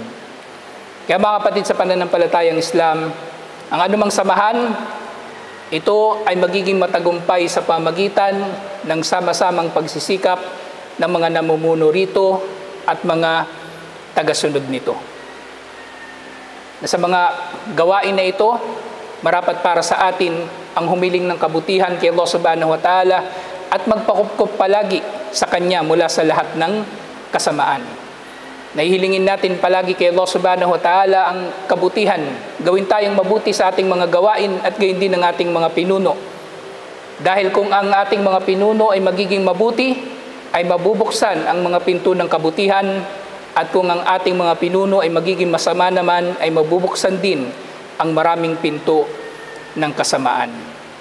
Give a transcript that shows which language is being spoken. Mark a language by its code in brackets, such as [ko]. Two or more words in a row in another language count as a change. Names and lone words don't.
[tl] Kaya mga kapatid sa pananampalatayang Islam, ang anumang samahan, ito ay magiging matagumpay sa pamagitan ng sama-samang pagsisikap ng mga namumuno rito at mga tagasunod nito. Na sa mga gawain na ito, marapat para sa atin ang humiling ng kabutihan kay Allah [ar] سبحانه وتعالى [tl] at magpakupkup palagi sa Kanya mula sa lahat ng kasamaan. Nahihilingin natin palagi kay Allah [ar] سبحانه وتعالى [tl] ang kabutihan. Gawin tayong mabuti sa ating mga gawain at gayon din ng ating mga pinuno. Dahil kung ang ating mga pinuno ay magiging mabuti, ay mabubuksan ang mga pinto ng kabutihan At kung ang ating mga pinuno ay magiging masama naman, ay mabubuksan din ang maraming pinto ng kasamaan.